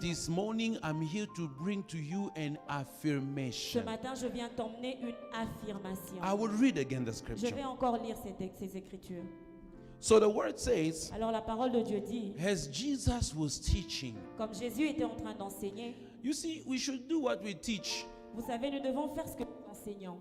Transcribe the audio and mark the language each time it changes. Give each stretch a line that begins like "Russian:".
English: This morning, I'm here to bring to you an
French: Ce
English: affirmation.
French: matin, je viens t'emmener une affirmation.
English: I will read again the
French: Je
English: scripture.
French: vais encore lire ces écritures.
English: So the word says,
French: Alors la parole de Dieu dit,
English: as Jesus was teaching,
French: comme Jésus était en train d'enseigner,
English: you see, we should do what we teach,
French: vous savez, nous devons faire ce que nous enseignons.